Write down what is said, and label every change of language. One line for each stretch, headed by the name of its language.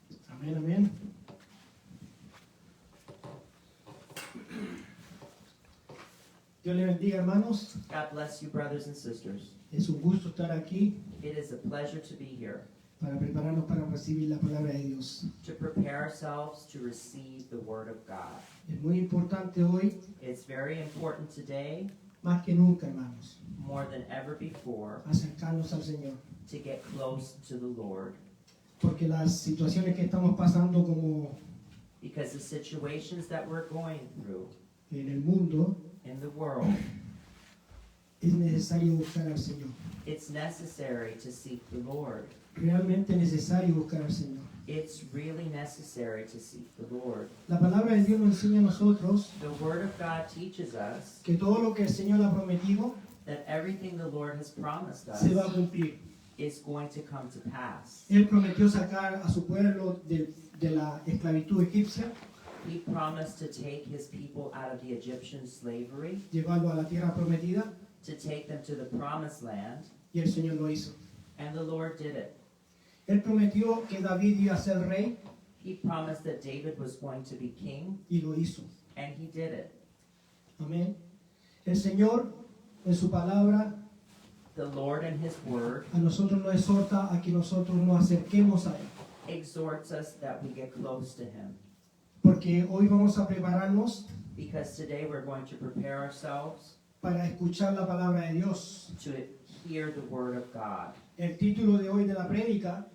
Spanish: Amén, amén. Dios le bendiga, hermanos.
English: God bless you, brothers and sisters.
Spanish: Es un gusto estar aquí
English: It is a pleasure to be here,
Spanish: para prepararnos para recibir la palabra de Dios.
English: to prepare ourselves to receive the Word of God.
Spanish: Es muy importante hoy,
English: It's very important today,
Spanish: más que nunca, hermanos,
English: more than ever before,
Spanish: acercarnos al Señor.
English: to get close to the Lord.
Spanish: Porque las situaciones que estamos pasando como
English: Because the situations that we're going through
Spanish: en el mundo,
English: in the world,
Spanish: es necesario buscar al Señor.
English: it's necessary to seek the Lord.
Spanish: Realmente necesario buscar al Señor.
English: It's really necessary to seek the Lord.
Spanish: La palabra de Dios nos enseña a nosotros
English: The Word of God teaches us
Spanish: que todo lo que el Señor ha prometido
English: that everything the Lord has promised us
Spanish: se va a cumplir.
English: is going to come to pass.
Spanish: Él prometió sacar a su pueblo de la esclavitud egipcia,
English: He promised to take His people out of the Egyptian slavery,
Spanish: llevarlo a la tierra prometida,
English: to take them to the promised land,
Spanish: y el Señor lo hizo.
English: and the Lord did it.
Spanish: Él prometió que David iba a ser rey,
English: He promised that David was going to be king,
Spanish: y lo hizo.
English: and he did it.
Spanish: Amén. El Señor, en su palabra,
English: The Lord in His Word
Spanish: a nosotros nos exhorta a que nosotros nos acerquemos a Él.
English: exhorts us that we get close to Him.
Spanish: Porque hoy vamos a prepararnos
English: Because today we're going to prepare ourselves
Spanish: para escuchar la palabra de Dios.
English: to hear the Word of God.
Spanish: El título de hoy de la prédica